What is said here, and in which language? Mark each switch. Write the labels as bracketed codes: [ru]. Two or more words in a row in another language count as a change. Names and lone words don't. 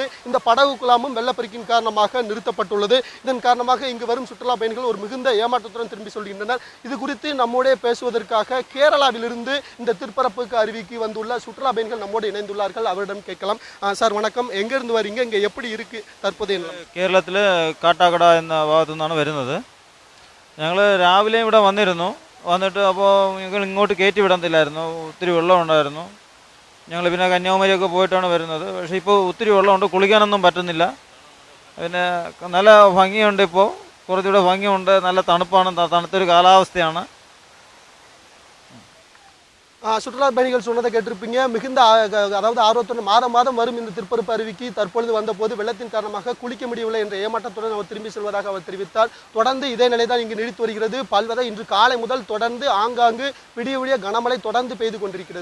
[ta] இந்த படகு குழாமும் வெள்ளப்பெருக்கின் காரணமாக நிறுத்தப்பட்டுள்ளது. இதன் காரணமாக இங்கு வரும் சுற்றுலா பயணிகள் ஒரு மிகுந்த ஏமாற்றத்துடன் திரும்பி சொல்கின்றனர். இது குறித்து நம்மோட பேசுவதற்காக கேரளாவிலிருந்து இந்த திருப்பரப்புக்கு அருவிக்கு வந்துள்ள சுற்றுலா பயணிகள் நம்மோடு இணைந்துள்ளார்கள். அவரிடம் கேட்கலாம். சார் வணக்கம், எங்க இருந்து வரீங்க, இங்க எப்படி இருக்கு தற்போதைய? [ml] കേരളത്തിൽ കാട്ടാക്കട എന്ന ഭാഗത്തു നിന്നാണ് വരുന്നത്. ഞങ്ങൾ രാവിലെ ഇവിടെ വന്നിട്ട് അപ്പോൾ ഞങ്ങൾ ഇങ്ങോട്ട് കയറ്റി വിടത്തില്ലായിരുന്നു. ഒത്തിരി വെള്ളം ഉണ്ടായിരുന്നു. ഞങ്ങൾ പിന്നെ കന്യാകുമാരിയൊക്കെ പോയിട്ടാണ് വരുന്നത്. പക്ഷേ ഇപ്പോൾ ഒത്തിരി വെള്ളമുണ്ട്, കുളിക്കാനൊന്നും പറ്റുന്നില്ല. പിന്നെ നല്ല ഭംഗിയുണ്ട്, ഇപ്പോൾ കുറച്ചുകൂടെ ഭംഗിയുണ്ട്, നല്ല തണുപ്പാണ്, തണുത്തൊരു കാലാവസ്ഥയാണ്. [ta] சுற்றுலா பயணிகள் சொன்னதை கேட்டிருப்பீங்க. மிகுந்த அதாவது ஆர்வத்துடன் மாதம் வரும் இந்த திருப்பரப்பு அருவிக்கு தற்பொழுது வந்தபோது வெள்ளத்தின் காரணமாக குளிக்க முடியவில்லை என்ற ஏமாற்றத்துடன் அவர் திரும்பி செல்வதாக அவர் தெரிவித்தார். தொடர்ந்து இதே நிலைதான் இங்கு நீடித்து வருகிறது. பல்வதை இன்று காலை முதல் தொடர்ந்து ஆங்காங்கு விடிய கனமழை தொடர்ந்து பெய்து கொண்டிருக்கிறது.